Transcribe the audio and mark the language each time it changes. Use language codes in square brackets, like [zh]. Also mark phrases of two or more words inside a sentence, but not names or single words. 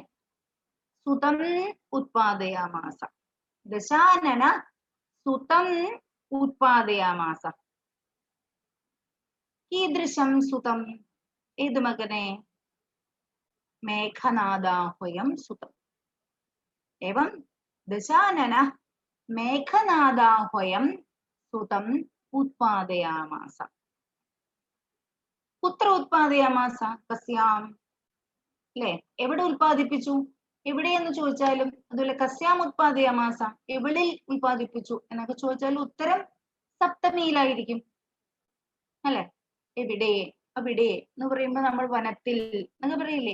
[sa] सुतं उत्पादयामास. दशानन सुतं उत्पादयामास. कीदृशं सुतं? [ml] ഏത് മകനെ? [sa] मेघनादाह्वयं सुतं. एवं दशानन मेघनादाह्वयं सुतं उत्पादयामास. कुत्र उत्पादयामास? [ml] कस्याम അല്ലെ? എവിടെ ഉൽപ്പാദിപ്പിച്ചു? എവിടെയെന്ന് ചോദിച്ചാലും അതുപോലെ [sa] कस्यां उत्पादयामास, [ml] എവിളിൽ ഉൽപ്പാദിപ്പിച്ചു എന്നൊക്കെ ചോദിച്ചാലും ഉത്തരം സപ്തമിയിലായിരിക്കും അല്ലെ? എവിടെ, അവിടെ എന്ന് പറയുമ്പോ നമ്മൾ വനത്തിൽ എന്നൊക്കെ പറയില്ലേ?